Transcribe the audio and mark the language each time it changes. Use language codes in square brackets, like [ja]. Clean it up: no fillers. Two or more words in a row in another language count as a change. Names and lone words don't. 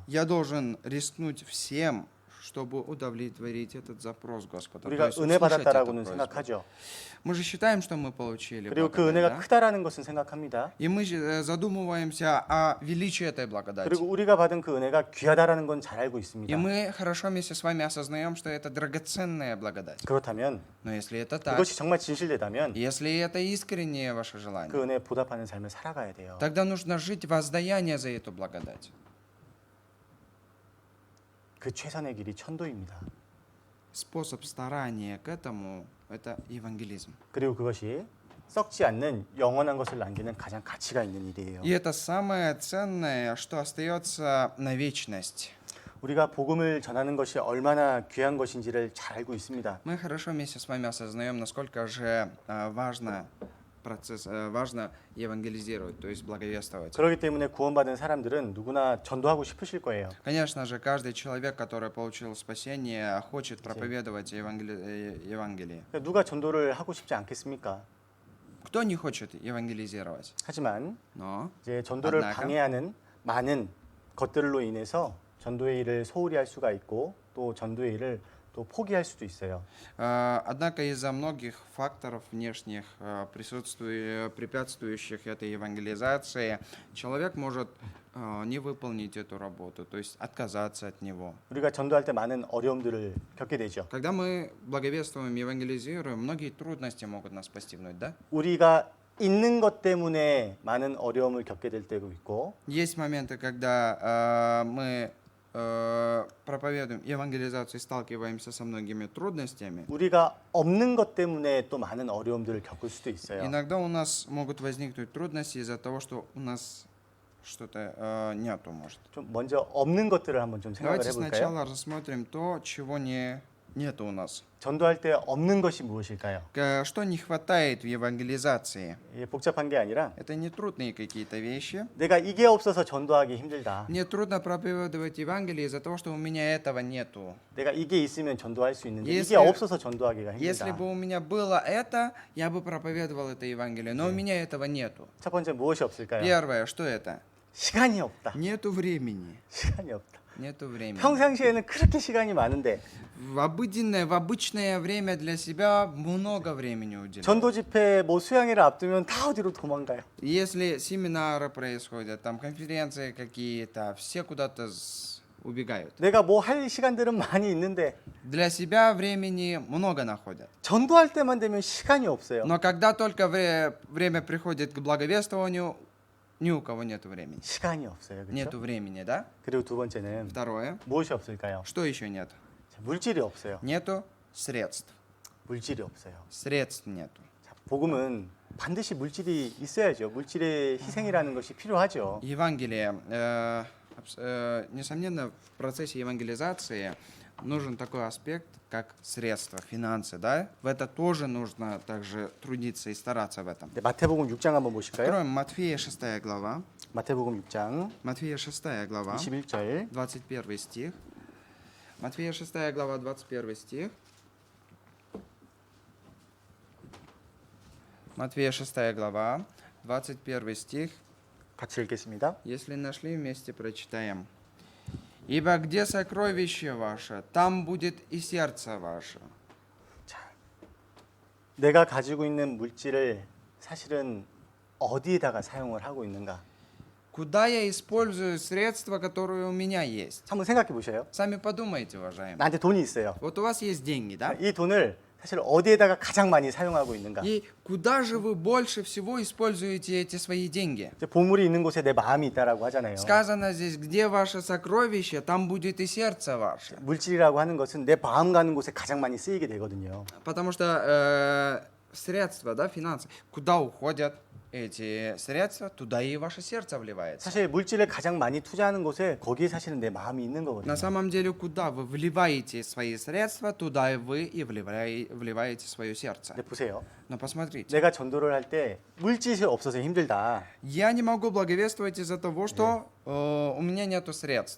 [ru] Я должен рискнуть всем, чтобы удовлетворить этот запрос Господа. То [ko] 우리가 [ru] есть [ko] 은혜 [ru] услышать эту [ko] 받았다라고는 [ru] просьбу. [ko] 생각하죠. [ru] Мы же считаем, что мы получили [ko] 그리고 그 [ru] благодать, [ko] 은혜가 [ru] да? [ko] 크다라는 것은 생각합니다. [ru] И мы задумываемся о величии этой благодати. [ko] 그리고 우리가 받은 그 은혜가 귀하다라는 건 잘 알고 있습니다. [ru] И мы хорошо вместе с вами осознаем, что это драгоценная благодать. [ko] 그렇다면 [ru] Но если это так, [ko] 그것이 정말 진실되다면 [ru] если это искреннее ваше желание, [ko] 그 은혜에 보답하는 삶을 살아가야 돼요. [ru] тогда нужно жить воздаяние за эту благодать. [ko] 그 최선의 길이 천도입니다. [ru] Способ старания к этому – это евангелизм. [ko] 그리고 그것이 썩지 않는 영원한 것을 남기는 가장 가치가 있는 일이에요. [ru] И это самое ценное, что остается на вечность. [ko] 우리가 복음을 전하는 것이 얼마나 귀한 것인지를 잘 알고 있습니다. [ru] Мы хорошо вместе с вами осознаем, насколько же важно евангелизировать, то есть благовествовать. [ko] 그렇기 때문에 구원받은 사람들은 누구나 전도하고 싶으실 거예요. [ru] Конечно же, каждый человек, который получил спасение, хочет проповедовать Евангелие. [ko] 누가 전도를 하고 싶지 않겠습니까? [ru] Кто не хочет евангелизировать? [ko] 하지만 [ru] Но [ko] 이제 전도를 만나가? 방해하는 많은 것들로 인해서 전도의 일을 소홀히 할 수가 있고 또 전도의 일을 또 포기할 수도 있어요. [ru] Однако из-за многих факторов внешних, препятствующих этой евангелизации, человек может не выполнить эту работу, то есть отказаться от него. [ko] 우리가 전도할 때 많은 어려움들을 겪게 되죠. [ru] Когда мы благовествуем, евангелизируем, многие трудности могут нас постигнуть, да? [ko] 우리가 있는 것 때문에 많은 어려움을 겪게 될 때도 있고 [ru] Есть моменты, когда мы проповедуем евангелизацию и сталкиваемся со многими трудностями. [ko] 우리가 없는 것 때문에 또 많은 어려움들을 겪을 수도 있어요. [ru] Иногда у нас могут возникнуть трудности из-за того, что у нас что-то нету, может. [ko] 좀 먼저 없는 것들을 한번 좀 생각을 [ru] Давайте [ko] 해볼까요? [ru] сначала рассмотрим то, чего нету у нас. [ko] 전도할 때 없는 것이 무엇일까요? [ru] Что не хватает в евангелизации? [ko] 이게 복잡한 게 아니라 [ru] Это не трудные какие-то вещи. [ko] 내가 이게 없어서 전도하기 힘들다. [ru] Мне трудно проповедовать Евангелие из-за того, что у меня этого нету. [ko] 내가 이게 있으면 전도할 수 있는데 [ru] Если- [ko] 이게 없어서 전도하기가 [ru] Если [ko] 힘들다. [ru] бы у меня было это, я бы проповедовал это Евангелие, но у меня этого нету. [ko] 첫 번째 무엇이 없을까요? [ru] Первое, что это? [ko] 시간이 없다. [ru] Нету времени. [ko] 시간이 없다. [ru] Нету времени. [ko] 평상시에는 그렇게 시간이 많은데 [ru] В обычное время для себя много времени уделяю. [ko] 전도 집회 뭐 수양회를 앞두면 다 어디로 도망가요. [ru] Если семинары происходят, там конференции какие-то, все куда-то убегают. [ko] 내가 뭐 할 시간들은 많이 있는데 [ru] Для себя времени много находят. [ko] 전도할 때만 되면 시간이 없어요. [ru] Но когда только время приходит к благовествованию, ни у кого нет времени. [ko] 시간이 없어요. [ru] Нету [ko] 그렇죠? [ru] времени, да? [ko] 그리고 두 번째는 [ru] Второе. [ko] 무엇이 없을까요? [ru] Что еще нет? [ko] 자, 물질이 없어요. [ru] Нету средств. [ko] 물질이 없어요. [ru] Средств нету. [ko] 자, 복음은 반드시 물질이 있어야죠. 물질의 희생이라는 것이 필요하죠. [ru] Евангелие, несомненно, в процессе евангелизации нужен такой аспект, как средства, финансы, да? В это тоже нужно также трудиться и стараться в этом. [ko] 네, 마태복음 6장 한번 보실까요? [ru] Откроем Матфея 6 глава. [ko] 마태복음 6장 [ru] Матфея 6 глава, [ko] 21절 [ru] 21 стих. Матфея 6 глава, 21 стих. Матфея 6 глава, 21 стих. [ko] 같이 읽겠습니다. [ru] Если нашли, вместе прочитаем. «Ибо где сокровище ваше, там будет и сердце ваше». [ko] 내가 가지고 있는 물질을 사실은 어디에다가 사용을 하고 있는가? [ru] Куда я использую средства, которые у меня есть? [ko] 한번 생각해 보세요. [ru] Сами подумайте, уважаемые. [ko] 나한테 돈이 있어요. [ru] Вот у вас есть деньги, да? [ko] 이 돈을 사실 어디에다가 가장 많이 사용하고 있는가? [ru] И куда же вы больше всего используете эти свои деньги? [ko] 이제 보물이 있는 곳에 내 마음이 있다라고 하잖아요. [ru] Сказано здесь, где ваше сокровище, там будет и сердце ваше. [ko] 물질이라고 하는 것은 내 마음 가는 곳에 가장 많이 쓰이게 되거든요. [ru] Потому что средства, да, финансы, куда уходят эти средства, туда и ваше сердце вливается. [ko] 사실 물질을 가장 많이 투자하는 곳에 거기에 사실은 내 마음이 있는 거거든요. [ru] На самом деле, куда вы вливаете свои средства, туда и вы и вливаете свое сердце. [ko] 근데 보세요. [ru] Но посмотрите, [ko] 내가 전도를 할 때 물질이 없어서 힘들다. [ru] я не могу благовествовать из-за того, что у меня нету средств,